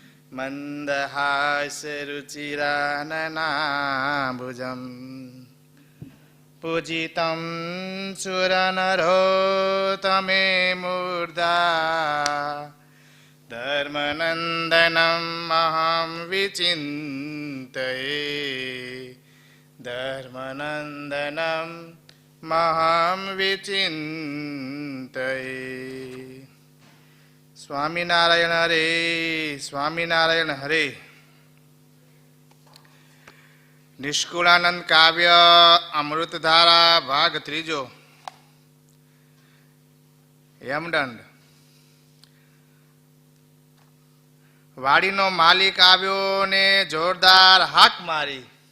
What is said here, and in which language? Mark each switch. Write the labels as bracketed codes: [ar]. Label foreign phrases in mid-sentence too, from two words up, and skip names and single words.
[sa] मन्दहासरुचिराननाम्बुजम् पूजितं सुरनरोत्तमे मूर्धा धर्मनन्दनम् अहं विचिन्तये धर्मनन्दनम् महं विचिन्तये સ્વામિનારાયણ હરે સ્વામિનારાયણ હરે. [gu] નિષ્કુળાનંદ કાવ્ય અમૃતધારા ભાગ ત્રીજો. યમદંડ. વાડીનો માલિક આવ્યો ને જોરદાર હાક મારી.